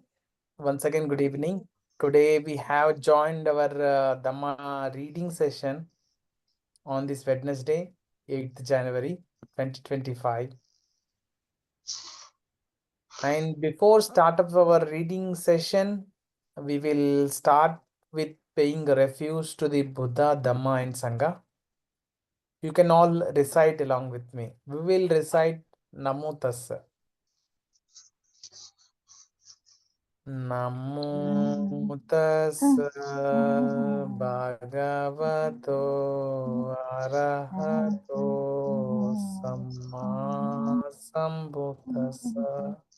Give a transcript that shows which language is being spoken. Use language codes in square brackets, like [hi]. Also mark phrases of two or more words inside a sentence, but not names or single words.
[en] Once again, good evening. Today we have joined our Dhamma reading session on this Wednesday, 8th January 2025. And before start of our reading session, we will start with paying refuge to the Buddha, Dhamma and Sangha. You can all recite along with me. We will recite [pi] Namo Tassa. Namo tassa bhagavato arahato samma sambuddhassa.